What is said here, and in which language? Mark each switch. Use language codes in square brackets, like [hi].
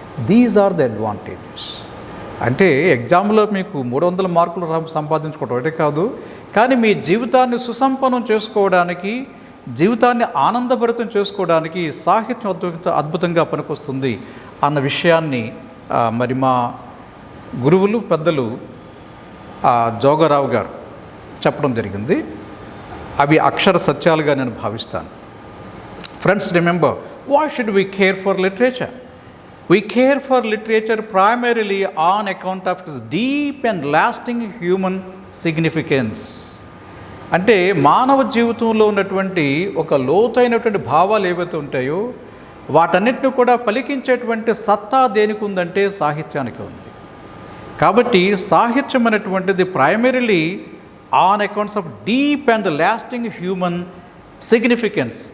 [en] These are the advantages. [te] అంటే ఎగ్జామ్లో మీకు 300 మార్కులు సంపాదించుకోవడం ఒకటే కాదు, కానీ మీ జీవితాన్ని సుసంపన్నం చేసుకోవడానికి, జీవితాన్ని ఆనందభరితం చేసుకోవడానికి సాహిత్యం అద్భుతంగా పనికొస్తుంది అన్న విషయాన్ని మరి మా గురువులు పెద్దలు జోగారావు గారు చెప్పడం జరిగింది. అవి అక్షర సత్యాలుగా నేను భావిస్తాను. [en] Friends, remember, why should we care for literature? We care for literature primarily on account of its deep and lasting human significance. [te] అంటే మానవ జీవితంలో ఉన్నటువంటి ఒక లోతైనటువంటి భావాలు ఏవైతే ఉంటాయో వాటన్నిటిని కూడా పలికించేటువంటి సత్తా దేనికి ఉందంటే సాహిత్యానికి ఉంది. కాబట్టి సాహిత్యం అనేటువంటిది [en] Primarily on accounts of deep and lasting human significance.